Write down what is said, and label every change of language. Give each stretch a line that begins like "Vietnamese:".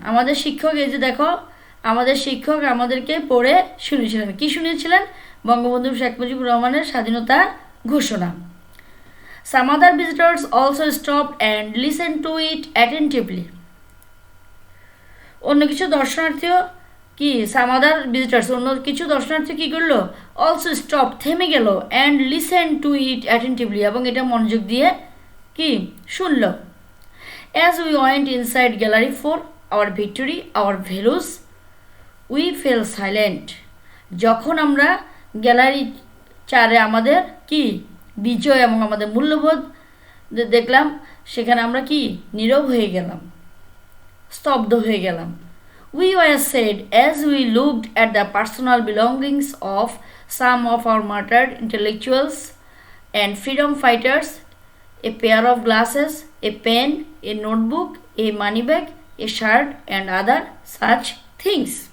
Bangla: আমাদের শিক্ষক, এই যে দেখো, আমাদের শিক্ষক আমাদেরকে পড়ে শুনিয়েছিলেন। কি শুনিয়েছিলেন? বঙ্গবন্ধু শেখ মুজিবুর রহমানের স্বাধীনতা ঘোষণা।
English: Some other visitors also stopped and listened to it attentively.
Bangla: অন্য কিছু দর্শনার্থীও কি?
English: Some other visitors,
Bangla: অন্য কিছু দর্শনার্থী কি করলো?
English: Also stopped,
Bangla: থেমে গেল,
English: and listened to it attentively,
Bangla: এবং এটা মনোযোগ দিয়ে কি শুনলো।
English: As we went inside Gallery 4, our victory, our values, we fell silent.
Bangla: যখন আমরা গ্যালারি 4-এ আমাদের কি বিজয় এবং আমাদের মূল্যবোধ দেখলাম, সেখানে আমরা কি নীরব হয়ে গেলাম, স্তব্ধ হয়ে গেলাম।
English: We were sad as we looked at the personal belongings of some of our martyred intellectuals and freedom fighters, a pair of glasses, a pen, a notebook, a money bag, a shirt and other such things.